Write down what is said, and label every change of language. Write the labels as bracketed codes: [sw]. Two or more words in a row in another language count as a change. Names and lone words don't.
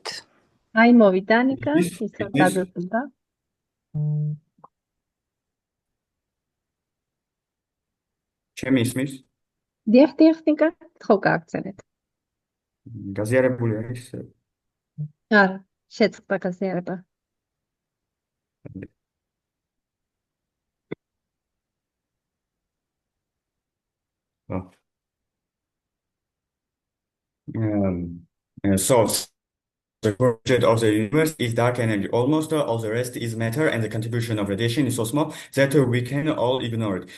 [ka] აი მოვიდა ნიკა, ისევ გადაწყვეტა. ჩემი ისმის? დიახ, ნიკა, ხო გააგრძელეთ. გაზიარებული არის? არა, შეწყდა გაზიარება. [en] So the budget of the universe is dark energy. Almost all the rest is matter, and the contribution of radiation is so small that we can all ignore it.